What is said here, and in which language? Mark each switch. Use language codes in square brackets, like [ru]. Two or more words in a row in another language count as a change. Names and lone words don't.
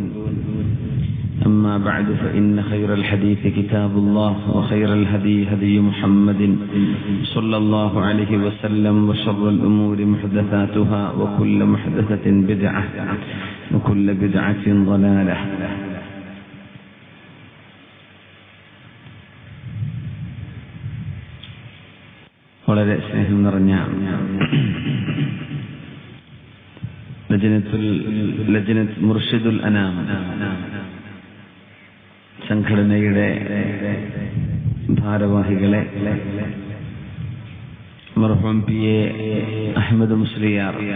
[ar] أما بعد فإن خير الحديث كتاب الله وخير الهدي هدي محمد صلى الله عليه وسلم وشر الأمور محدثاتها وكل محدثة بدعة وكل بدعة ضلالة. [ml] വളരെ സ്നേഹം നിറഞ്ഞ ലജ്നത്ത് മുർഷിദുൽ അനാം സംഘടനയുടെ ഭാരവാഹികളെ, മർഹൂം പി എ അഹമ്മദ് മുസ്ലിയാർ